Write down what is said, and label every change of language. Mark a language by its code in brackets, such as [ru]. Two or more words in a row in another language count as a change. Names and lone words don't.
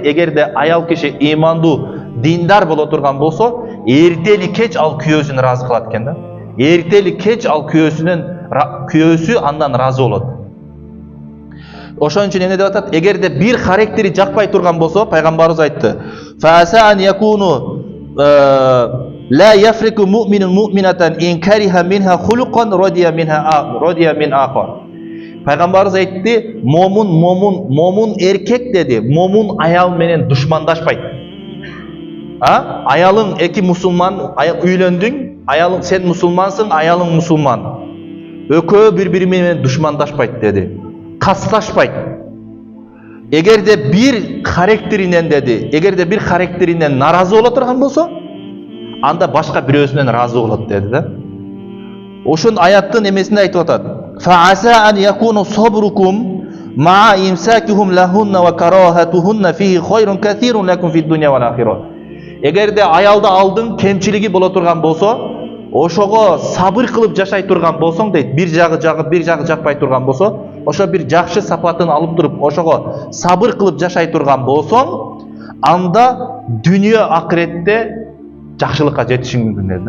[ky] Эгерде аял киши имандуу, диндар боло турган болсо, эртели кеч ал күйөөсүн разы кылат экен да. Эртели кеч ал күйөөсү андан разы болот. Ошон үчүн эмне деп атат? Эгерде бир характери жакпай турган болсо, пайгамбарыбыз айтты: [ar] "فعسى أن يكون لا يفرك مؤمن مؤمنة إن كره منها خلقا رضي من آخر." [ky] Пайгамбарыбыз айтты: момун эркек деди, момун аял менен душмандашпайт. Аялың эки мусулман, үйлөндүң, аялың сен мусулмансың, аялың мусулман. Экөө бири-бири менен душмандашпайт деди. Касташпайт. Эгерде бир характеринен деди, эгерде бир характеринен наразы боло турган болсо, анда башка бирөөсүнөн разы болот деди да. Ошон аяттын эмесинде айтып атат: [ar] "فعسى أن يكون صبركم ما إمساكهم لهن وكراهتهن فيه خير كثير لكم في الدنيا والآخرة." [ky] Эгерде аялды алдың кемчилиги боло турган болсо, ошого сабыр кылып жашай турган болсоң дейт, бир жагы жакпай турган болсо, ошо бир жакшы сапатын алып туруп, ошого сабыр кылып жашай турган болсоң, анда дүнүйө акыретте жакшылыкка жетишиң мүмкүн деди.